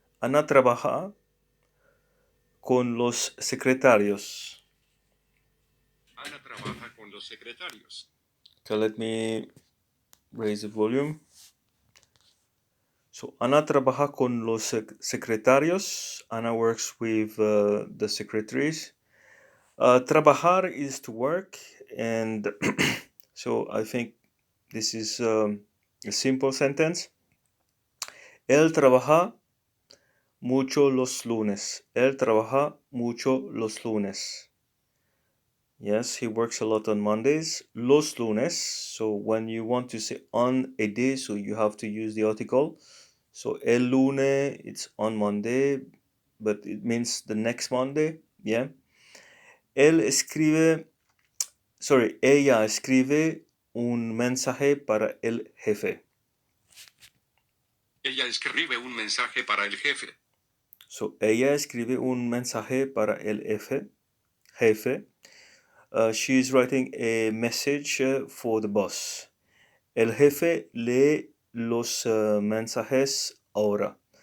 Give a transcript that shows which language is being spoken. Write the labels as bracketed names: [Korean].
[Spanish] Ana trabaja con los secretarios. Ana trabaja con los secretarios. [English] So let me raise the volume. [Spanish] So Ana trabaja con los secretarios. [English] Ana works with the secretaries. Trabajar is to work, and so I think this is a simple sentence. [Spanish] Él trabaja mucho los lunes. Él trabaja mucho los lunes. [English] Yes, he works a lot on Mondays. [Spanish] Los lunes. [English] So when you want to say on a day, so you have to use the article. So [Spanish] el lunes, [English] it's on Monday, but it means the next Monday. Yeah. [Spanish] Él escribe, ella escribe un mensaje para el jefe. Ella escribe un mensaje para el jefe. So ella escribe un mensaje para el jefe. [English] She is writing a message for the boss. [Spanish] El jefe lee los mensajes ahora.